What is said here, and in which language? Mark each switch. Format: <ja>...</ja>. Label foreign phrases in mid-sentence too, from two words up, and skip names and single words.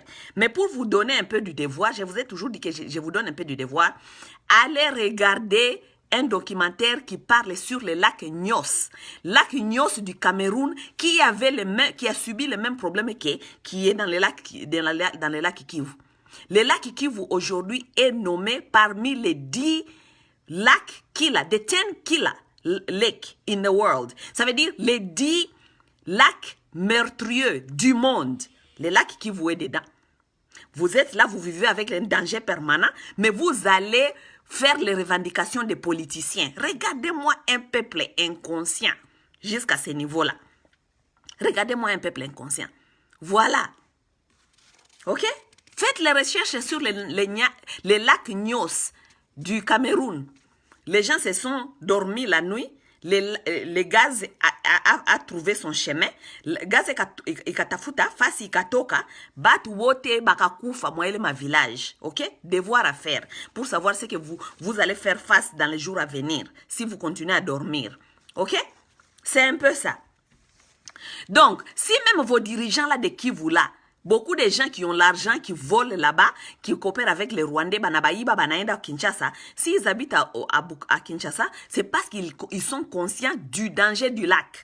<fr>Mais pour vous donner un peu du devoir, je vous ai toujours dit que je vous donne un peu du devoir, allez regarder un documentaire qui parle sur le lac Nyos. Lac Nyos du Cameroun qui a subi le même problème qui est dans le lac Kivu. Le lac Kivu aujourd'hui est nommé parmi les 10 lacs killer,</fr> <en>the 10 killer lake in the world.</en> <fr>Ça veut dire les 10 lacs meurtrieux du monde. Le lac Kivu est dedans. Vous êtes là, vous vivez avec un danger permanent, mais vous allez faire les revendications des politiciens. Regardez-moi un peuple inconscient jusqu'à ce niveau-là. Regardez-moi un peuple inconscient. Voilà. Ok? Faites les recherches sur les lacs Nyos du Cameroun. Les gens se sont dormis la nuit. Le gaz a trouvé son chemin. Le gaz</fr> <sw>ikatafuta fasi ikatoka batu wote bakakufa moele ma village. OK?</sw> <fr>Devoir à faire pour savoir ce que vous allez faire face dans les jours à venir si vous continuez à dormir. OK? C'est un peu ça. Donc, si même vos dirigeants là de Kivu là, beaucoup de gens qui ont l'argent, qui volent là-bas, qui coopèrent avec les Rwandais, Banabaïba, Banaenda, Kinshasa, s'ils habitent à Kinshasa, c'est parce qu'ils sont conscients du danger du lac.</fr>